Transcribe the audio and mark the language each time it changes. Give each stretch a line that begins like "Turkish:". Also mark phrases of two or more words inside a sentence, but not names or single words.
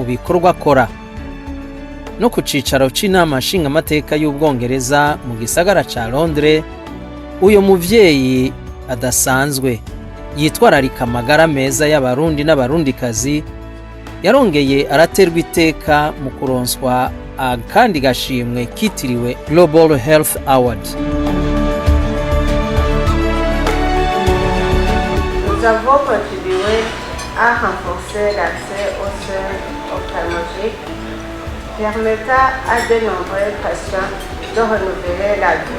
Rundi: bikorwa akora no ku cicaro c'inama nshingamateka y'Ubwongereza mu gisagara ca Londres uyo muvyeyi adasanzwe yitwararika amagara meza y'abarundi n'abarundikazi yarongeye araterwa iteka mu kuronswa akandi gashimwe kitiriwe Global Health Award.
French: Nous avons contribué à renforcer l'accès aux soins ophtalmologiques, permettant à de nombreux patients de renouveler la vie.